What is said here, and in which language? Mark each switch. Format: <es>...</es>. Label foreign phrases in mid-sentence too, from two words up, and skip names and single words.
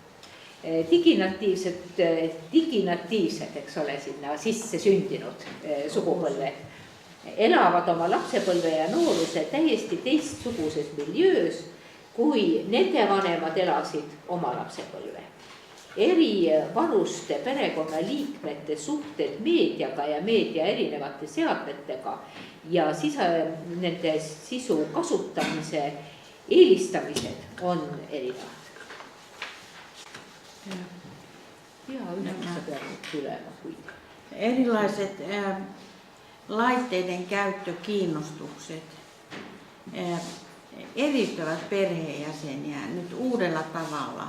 <et>Diginatiivsed, eks ole, sinna sisse sündinud sugupõlve elavad oma lapsepõlve ja nooruse täiesti teistsuguses miljöös, kui nende vanemad elasid oma lapsepõlve. Eri vanuste perekonnaliikmete suhted meediaga ja meedia erinevate seadmetega ja nende sisu kasutamise eelistamised on erinevad.</et> <fi>Erilaiset laitteiden käyttökiinnostukset eristävät perheenjäseniä nyt uudella tavalla.</fi>